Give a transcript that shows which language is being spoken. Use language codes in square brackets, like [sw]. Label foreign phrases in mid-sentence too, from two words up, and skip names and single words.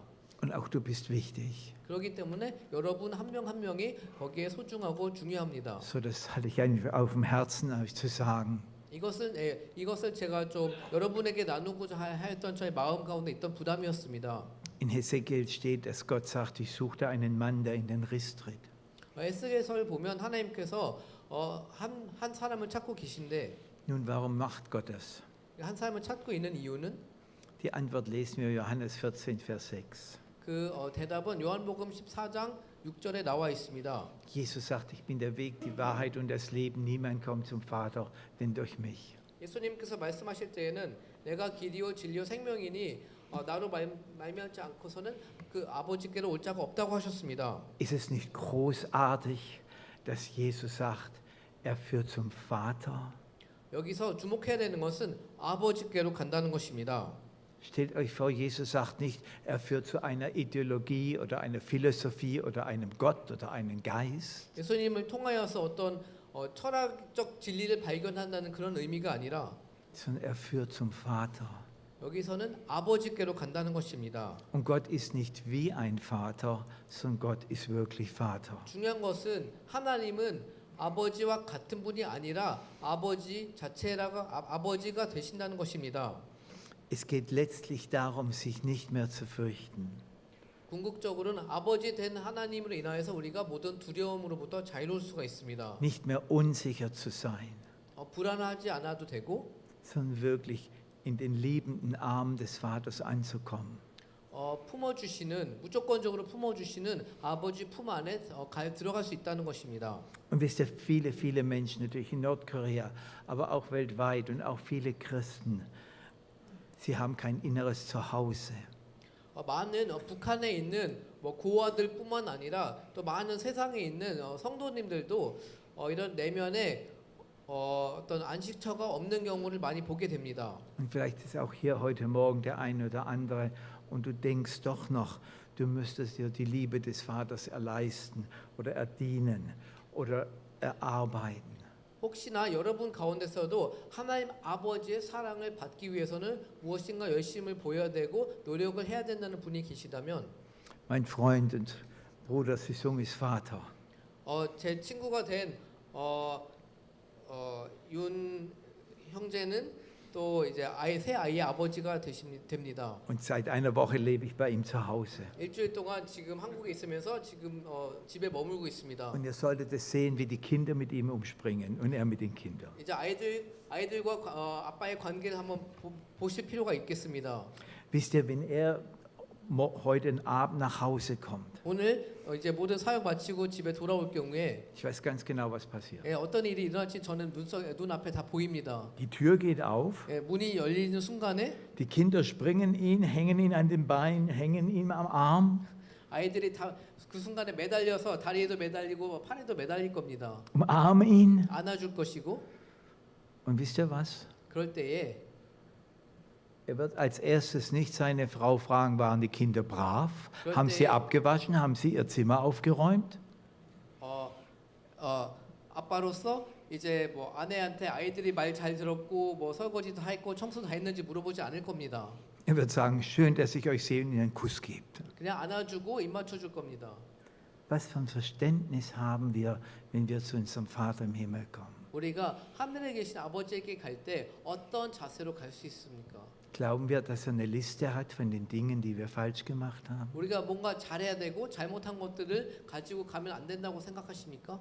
[de] Und auch du bist wichtig. [ko] 그렇기 때문에 여러분 한 명 한 명이 거기에 소중하고 중요합니다. [de] So, das hatte ich eigentlich auf dem Herzen, euch zu sagen. [ko] 이것을 제가 좀 여러분에게 나누고자 하였던 저의 마음 가운데 있던 부담이었습니다. [de] In Hesekiel steht, dass Gott sagt, ich suchte einen Mann, der in den Riss tritt. [ko] 에스겔서를 보면 하나님께서 한 사람을 찾고 계신데 [de] Nun, warum macht Gott das? [ko] 한 사람을 찾고 있는 이유는 [de] Die Antwort lesen wir Johannes 14, Vers 6. [ko] 그 대답은 요한복음 14장 6절에 나와 있습니다. [de] Jesus sagt, ich bin der Weg, die Wahrheit und das Leben. Niemand kommt zum Vater, denn durch mich. [ko] 예수님께서 말씀하실 때에는 내가 길이요 진리요 생명이니 나로 말미암지 않고서는 그 아버지께로 올 자가 없다고 하셨습니다. [de] Ist es nicht großartig, dass Jesus sagt, er führt zum Vater? [ko] 여기서 주목해야 되는 것은 아버지께로 간다는 것입니다. [de] Stellt euch vor, Jesus sagt nicht, er führt zu einer Ideologie oder einer Philosophie oder einem Gott oder einem Geist. [ko] 예수님을 통하여서 어떤 철학적 진리를 발견한다는 그런 의미가 아니라 [de] Sondern er führt zum Vater. [ko] 여기서는 아버지께로 간다는 것입니다. [de] Und Gott ist nicht wie ein Vater, sondern Gott ist wirklich Vater. [ko] 중요한 것은 하나님은 아버지와 같은 분이 아니라 아버지 아버지가 되신다는 것입니다. [de] Es geht letztlich darum, sich nicht mehr zu fürchten. [ko] 궁극적으로는 아버지 된 하나님으로 인하여서 우리가 모든 두려움으로부터 자유로울 수가 있습니다. [de] Nicht mehr unsicher zu sein, [ko] 불안하지 않아도 되고 [de] sondern wirklich in den liebenden Armen des Vaters anzukommen. [ko] 품어주시는 무조건적으로 품어주시는 아버지 품 안에 들어갈 수 있다는 것입니다. [de] Und wisst ihr, viele Menschen, natürlich in Nordkorea, aber auch weltweit und auch viele Christen, sie haben kein inneres Zuhause. [ko] 많은 북한에 있는 뭐 고아들뿐만 아니라 또 많은 세상에 있는 성도님들도 이런 내면에 어떤 안식처가 없는 경우를 많이 보게 됩니다. [de] Und vielleicht ist auch hier heute Morgen der eine oder andere und du denkst doch noch, du müsstest dir die Liebe des Vaters erleisten oder erdienen oder erarbeiten. [ko] 혹시나 여러분 가운데서도 하나님 아버지의 사랑을 받기 위해서는 무엇인가 열심을 보여야 되고 노력을 해야 된다는 분이 계시다면 [de] Mein Freund und Bruder Sisungis Vater, [ko] 제 친구가 된 윤 형제는 또 이제 새 아이의 아버지가 됩니다. [de] und seit einer Woche lebe ich bei ihm zu Hause. [ko] 일주일 동안 지금 한국에 있으면서 지금 집에 머물고 있습니다. [de] Und ihr solltet es sehen, wie die Kinder mit ihm umspringen und er mit den Kindern. [ko] 이제 아이들과 아빠의 관계를 한번 보실 필요가 있겠습니다. [de] Wisst ihr, wenn er heute Abend nach Hause kommt, [ko] 오늘 이제 모든 사역 마치고 집에 돌아올 경우에 [de] ich weiß ganz genau, was passiert. [ko] 어떤 일이 일어날지 저는 눈앞에 다 보입니다. [de] Die Tür geht auf, [ko] 문이 열리는 순간에 [de] die Kinder springen ihn, hängen ihn an den Beinen, hängen ihn am Arm, [ko] 아이들이 다 그 순간에 매달려서 다리에도 매달리고 팔에도 매달릴 겁니다. [de] umarmen ihn. [ko] 안아줄 것이고 [de] Und wisst ihr was? [ko] 그럴 때에 [de] Er wird als erstes nicht seine Frau fragen, waren die Kinder brav? Gott, Haben sie ey. abgewaschen? Haben sie ihr Zimmer aufgeräumt? [ko] 아빠로서 이제 뭐 아내한테 아이들이 말 잘 들었고 뭐 설거지도 다 했고 청소도 다 했는지 물어보지 않을 겁니다. [de] Er wird sagen, schön, dass ich euch sehe und Ihnen einen Kuss gibt. [ko] 그냥 안아주고 입 맞춰줄 겁니다. [de] Was für ein Verständnis haben wir, wenn wir zu unserem Vater im Himmel kommen? [ko] 우리가 하늘에 계신 아버지에게 갈 때 어떤 자세로 갈 수 있습니까? [de] Glauben wir, dass er eine Liste hat von den Dingen, die wir falsch gemacht haben? [ko] 우리가 뭔가 잘해야 되고 잘못한 것들을 가지고 가면 안 된다고 생각하십니까?